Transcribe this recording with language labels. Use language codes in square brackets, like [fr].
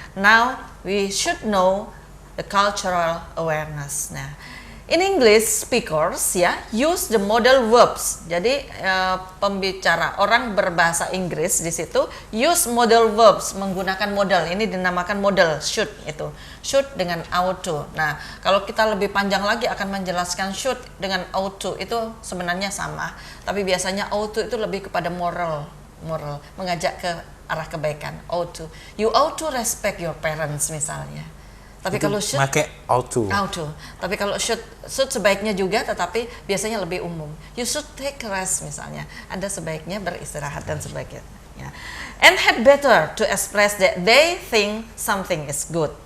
[en] Now we should know the cultural awareness. Nah, in English speakers ya use the modal verbs. [id] Jadi pembicara orang berbahasa Inggris di situ [en] use modal verbs, [id] menggunakan modal. Ini dinamakan modal should itu. Should dengan ought to. Nah, kalau kita lebih panjang lagi akan menjelaskan should dengan ought to itu sebenarnya sama. Tapi biasanya ought to itu lebih kepada moral, mengajak ke arah kebaikan. Ought to. [en] You ought to respect your parents misalnya. [id] Tapi kalau [en] should [id] pakai auto. Tapi kalau should sebaiknya juga, tetapi biasanya lebih umum. [en] You should take rest misalnya. [id] Anda sebaiknya beristirahat dan sebagainya. [en] And had better to express that they think something is good.